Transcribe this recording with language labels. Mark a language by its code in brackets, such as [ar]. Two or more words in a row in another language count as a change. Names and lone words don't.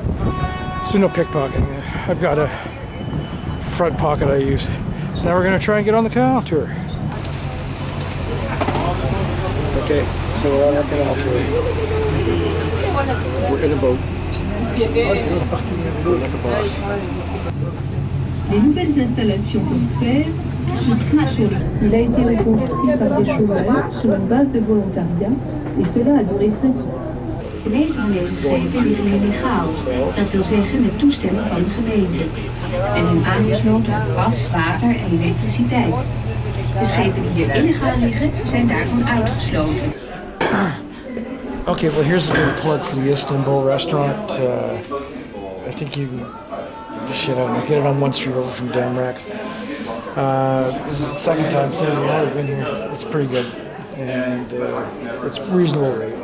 [en] There's been no pickpocketing. I've got a front pocket I use. So now we're going to try and get on the canal tour. Okay, so we're on our canal tour. We're in a boat. Like a boss. [fr] Les nouvelles installations portuaires se trouvent sur le... Il a été reconstruit par des chômeurs sur une base de volontariat et cela a duré 5 ans. [nl] De meeste van deze schepen liggen illegaal, dat wil zeggen met toestemming van de gemeente. Ze zijn aangesloten op gas, water en elektriciteit. De schepen die hier illegaal liggen zijn daarvan uitgesloten. [en] Okay, well here's a big plug for the Istanbul restaurant. I think you shit, I don't know, get it on 1 street over from Damrak. This is the second time I've been here. It's pretty good, and it's reasonable rates.